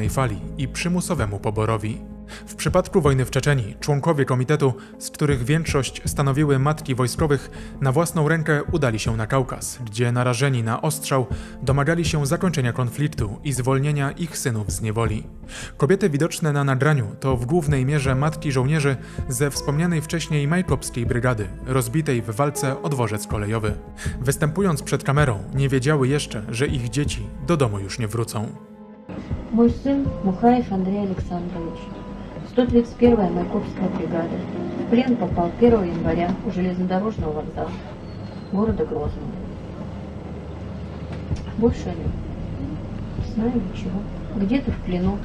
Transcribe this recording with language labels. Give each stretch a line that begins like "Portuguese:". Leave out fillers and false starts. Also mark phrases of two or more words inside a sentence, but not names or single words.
Polish: fali i przymusowemu poborowi. W przypadku wojny w Czeczenii członkowie komitetu, z których większość stanowiły matki wojskowych, na własną rękę udali się na Kaukaz, gdzie narażeni na ostrzał domagali się zakończenia konfliktu i zwolnienia ich synów z niewoli. Kobiety widoczne na nagraniu to w głównej mierze matki żołnierzy ze wspomnianej wcześniej Majkopskiej brygady, rozbitej w walce o dworzec kolejowy. Występując przed kamerą, nie wiedziały jeszcze, że ich dzieci do domu już nie wrócą.
Russian: мой сын Мухаев Андрей Александрович, 131-я Майкопская бригада. В плен попал 1 января у железнодорожного вокзала города Грозного. Больше не знаю ничего. Где-то в плену.